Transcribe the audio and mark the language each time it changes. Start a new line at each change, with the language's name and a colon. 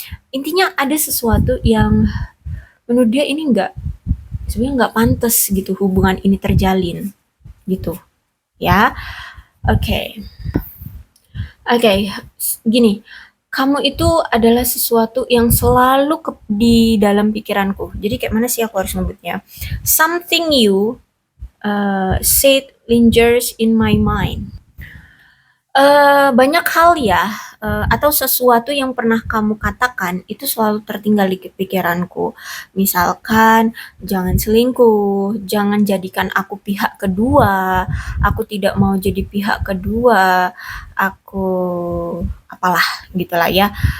Indonesian: Intinya ada sesuatu yang menurut dia ini sebenarnya nggak pantas gitu hubungan ini terjalin gitu ya. Oke. Oke, gini, kamu itu adalah sesuatu yang selalu di dalam pikiranku. Jadi kayak mana sih aku harus nyebutnya?
English: Something you said lingers in my mind.
Indonesian: Banyak hal ya, atau sesuatu yang pernah kamu katakan itu selalu tertinggal di pikiranku. Misalkan, jangan selingkuh, jangan jadikan aku pihak kedua, aku tidak mau jadi pihak kedua, aku apalah gitulah ya.